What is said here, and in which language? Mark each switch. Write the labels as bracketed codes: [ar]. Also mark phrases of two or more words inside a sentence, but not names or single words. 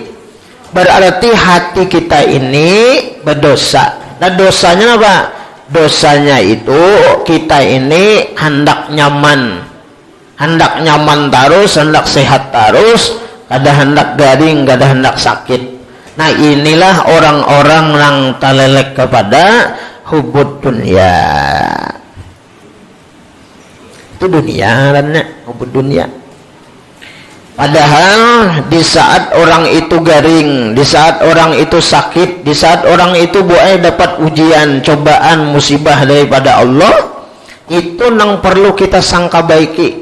[id] Berarti hati kita ini berdosa. Nah, dosanya apa? [bjn] Dosanya itu kita ini hendak nyaman terus, hendak sehat terus, kada hendak garing, kada hendak sakit. [id] Nah, inilah orang-orang yang talelek kepada [ar] حب الدنيا. [id] Itu dunia karena [ar] حب الدنيا. [bjn] Padahal di saat orang itu garing, di saat orang itu sakit, di saat orang itu boleh dapat ujian, cobaan, musibah daripada Allah, itu nang perlu kita sangka baiki.